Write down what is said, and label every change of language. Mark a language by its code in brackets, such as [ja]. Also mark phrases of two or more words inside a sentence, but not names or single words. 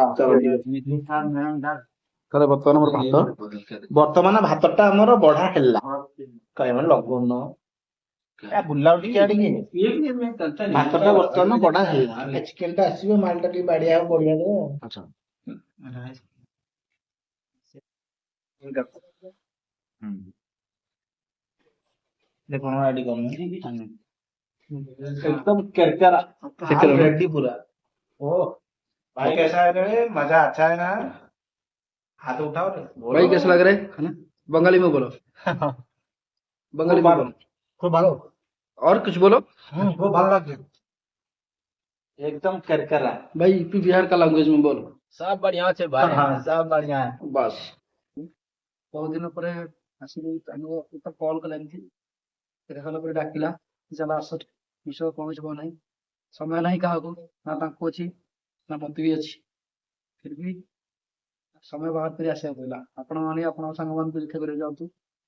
[or] ଚାଲ [en] ready। [or] ଠିକ ଅଛି। ତାହେଲେ ବର୍ତ୍ତମାନ ଆମର ଭାତ। ବର୍ତ୍ତମାନ ଭାତଟା ଆମର ବଢା ହେଲା, କହିବ ଲଗଉନ ବୁଲାଉ ଟିକେ ଆଡିକି। ଭାତଟା ବର୍ତ୍ତମାନ ବଢା ହେଲା, ଚିକେନ ଟା ଆସିବ, ମାଲ ଟା ଟିକେ ବାଡିଆ ହବ, ବଢିଆ ଦେବ। ଆଚ୍ଛା। [hi] देखो रेडी करना एकदम करकरा, रेडी पूरा। ओ भाई कैसा है रे, मजा अच्छा है ना, हाथ उठाओ रे, भाई कैसा लग रहा है खाना? बंगाली में बोलो। बंगाली में बोलो। [bn] খুব ভালো, [hi] और कुछ बोलो। [bn] খুব ভালো লাগে, একদম কড়কড়া। [hi] भाई यूपी बिहार का लैंग्वेज में बोलो। सब बढ़िया [gu] છે ભાઈ। [hi] सब बढ़िया है। बस बहुत दिन पर [or] ଆସିକି ତ କଲ୍ କଲା ଏମିତି ଦେଖା କଲା ପରେ ଡାକିଲା, ଚାଲ ଆସ ମିଶ କୌଣସି କଣ ନାହିଁ, ସମୟ ନାହିଁ କାହାକୁ, ନା ତାଙ୍କୁ ଅଛି ନା ମତେ ବି ଅଛି, ଫିର ବି ସମୟ ବାହାର କରି ଆସିବାକୁ ପଡ଼ିଲା। ଆପଣ ମାନେ ଆପଣଙ୍କ ସାଙ୍ଗମାନଙ୍କୁ ଦେଖା କରିବାକୁ ଯାଆନ୍ତୁ।